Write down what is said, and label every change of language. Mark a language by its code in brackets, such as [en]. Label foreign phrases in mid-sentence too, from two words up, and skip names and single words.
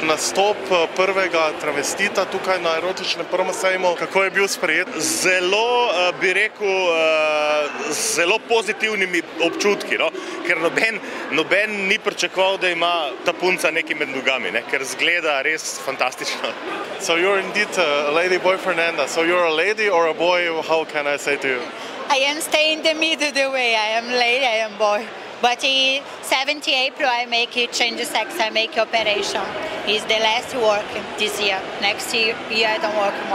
[sl] Nastop prvega travestita tukaj na erotičnem prvem sejmu, kako je bil sprejet? Zelo, bi rekel, zelo pozitivnimi občutki, no? Ker noben ni pričakoval, da ima ta punca nekaj med nogami, ne? Ker zgleda res fantastično. [en] So you're indeed Lady Boy Fernanda, so you're a lady or a boy, how can I say to you? I am staying in the middle the way, I am lady, I am boy. But in 7th April I make it change sex, I make operation. It's the last work this year. Next year I don't work more.